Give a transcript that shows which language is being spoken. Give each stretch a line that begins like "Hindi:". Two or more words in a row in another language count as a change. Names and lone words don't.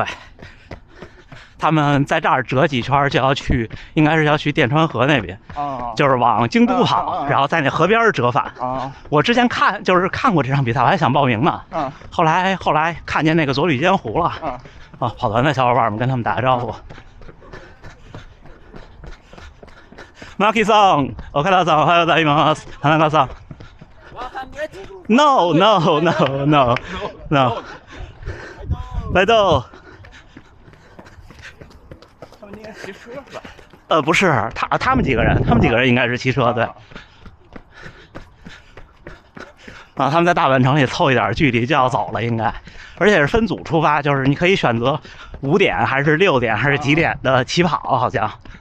Chinese: 他们在这儿折几圈就要去，应该是要去电川河那边，就是往京都跑，然后在那河边折返。我之前看过这场比赛，我还想报名呢。后来看见那个佐吕间湖了。跑团的小伙伴们跟他们打个招呼。
Japanese: マキさん、岡田さん、おはようございます。
English: 田中さん。No, no, no, no, no.
Chinese: 来豆。他们应该骑车是吧？不是，他们几个人应该是骑车，对。啊，他们在大阪城里凑一点距离就要走了，应该，而且是分组出发，就是你可以选择5点还是6点还是几点的起跑，好像。